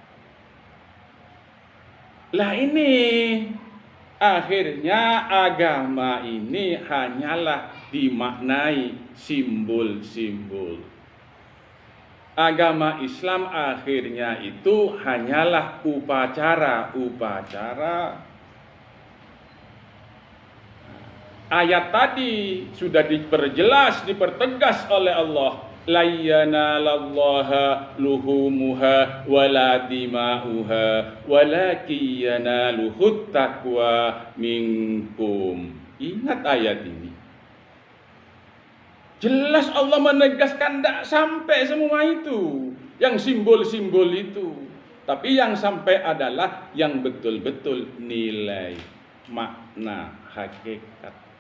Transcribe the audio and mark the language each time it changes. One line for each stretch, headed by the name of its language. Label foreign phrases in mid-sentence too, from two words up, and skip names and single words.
Indonesian: Lah ini akhirnya agama ini hanyalah dimaknai simbol-simbol. Agama Islam akhirnya itu hanyalah upacara-upacara. Ayat tadi sudah diperjelas, dipertegas oleh Allah.
Arabic: لن ينال الله لحومها ولا دماؤها ولكن يناله التقوى منكم.
Indonesian: Ingat ayat ini. Jelas Allah menegaskan tidak sampai semua itu, yang simbol-simbol itu. Tapi yang sampai adalah yang betul-betul nilai, makna, hakikat.